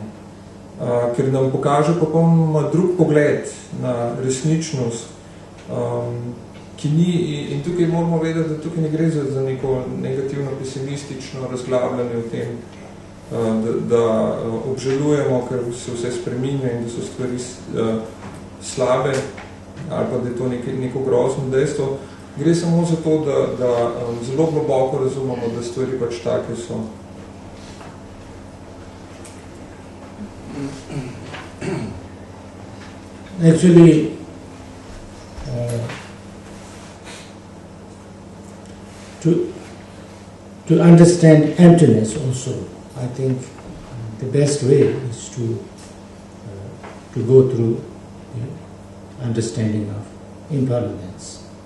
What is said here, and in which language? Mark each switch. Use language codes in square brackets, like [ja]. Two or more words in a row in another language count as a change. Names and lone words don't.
[sl] Ker nam pokaže popolnoma drug pogled na resničnost, ki ni, in tukaj moramo vedeti, da tukaj ne gre za neko negativno, pesimistično razglabljanje o tem, da obžalujemo, ker se vse spreminja in da so stvari slabe, ali pa da je to neko grozno dejstvo. Gre samo za to, da zelo globoko razumemo, da stvari pač take so. [en] Actually, to understand emptiness also, I think the best way is to go through the understanding of impermanence.